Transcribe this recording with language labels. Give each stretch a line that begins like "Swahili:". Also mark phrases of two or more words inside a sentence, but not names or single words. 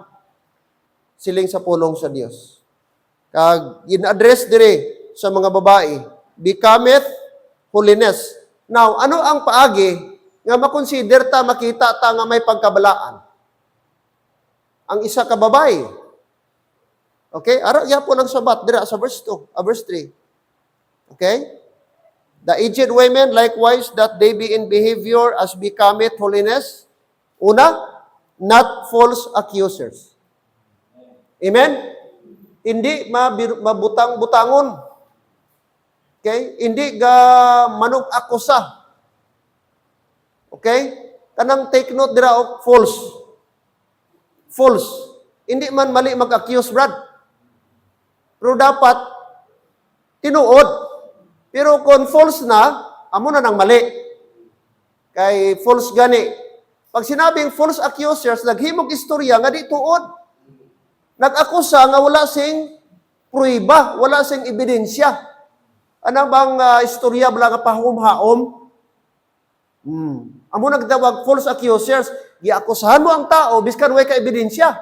Hiligaynon: Siling sa pulong sa Dios. Kag in-address dire sa mga babae,
English: becometh holiness. Now,
Hiligaynon: ano ang paagi nga makonsider ta, makita ta nga may pagkabalaan? Ang isa ka babae. Okay? Ara po ng sabat dira sa verse 2, verse 3. Okay?
English: The aged women likewise that they be in behavior as becometh holiness. Una, not false accusers. Amen?
Hiligaynon: Hindi mabutang-butangon. Okay? Hindi ga manug-akusa. Okay? Kanang
English: take note
Hiligaynon: dira og false. False. Hindi man mali mag-accuse, Brad. Pero dapat tinuod. Pero kung false na, amo na nang mali. Kay false gani. Pag sinabing
English: false accusers,
Hiligaynon: naghimog istorya nga di tuod. Nag-akusa nga wala sing pruiba, wala sing ebidensya. Ano bang istorya bala nga pahum-haom? Amo nagtawag
English: false accusers,
Hiligaynon: giakusahan mo ang tao biskan way ka ebidensya.